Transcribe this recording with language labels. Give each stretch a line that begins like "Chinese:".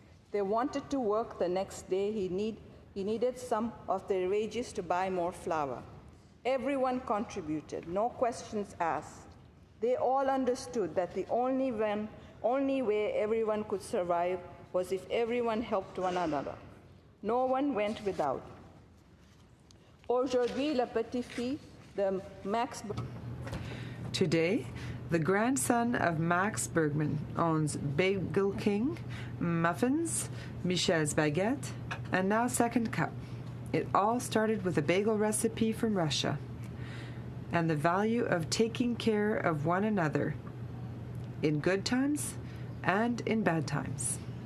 English: They wanted to work the next day. He needed some of their wages to buy more flour. Everyone contributed, no questions asked. They all understood that the only way everyone could survive was if everyone helped one another. No one went without.
French: Aujourd'hui, la petite fille de Max.
English: Today, The grandson of Max Bergman owns Bagel King, Muffins, Michel's Baguette, and now Second Cup. It all started with a bagel recipe from Russia and the value of taking care of one another in good times and in bad times.